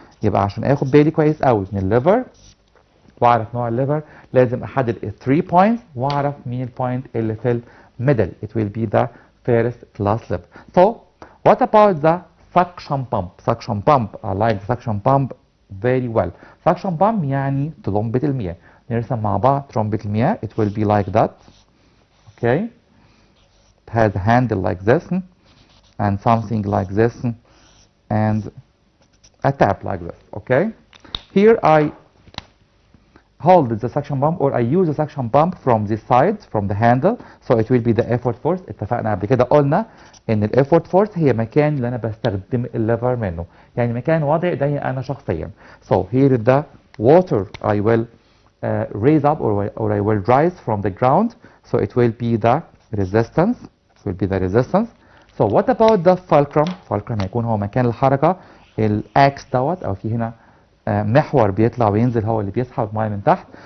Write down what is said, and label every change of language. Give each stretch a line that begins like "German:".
Arabic: يبقى عشان اخد بالي كويس قوي من الليفر واعرف نوع الليفر لازم احدد ال 3 points واعرف مين البوينت اللي في الميدل.
English: It will be the first class level. So what about the suction pump? Suction pump, I like the suction pump very well.
Arabic: Suction pump يعني طلمبة المياه. نرسم مع بعض طلمبة المياه.
English: It will be like that. Okay. It has a handle like this and something like this and a tap like this. Okay. Here I hold the suction pump or I use the suction pump from this side, from the handle, so it will be the effort force.
Arabic: اتفقنا قبل كده قلنا ان ال effort force هي مكان اللي انا بستخدم الليفر منه، يعني مكان وضع ايدي انا شخصيا.
English: So here is the water I will raise up or I will rise from the ground, so it will be the resistance. It will be the resistance. So what about the fulcrum?
Arabic: Fulcrum هيكون هو مكان الحركة، الاكس دوت او في هنا محور بيطلع وينزل هو اللي بيسحب الميه من تحت.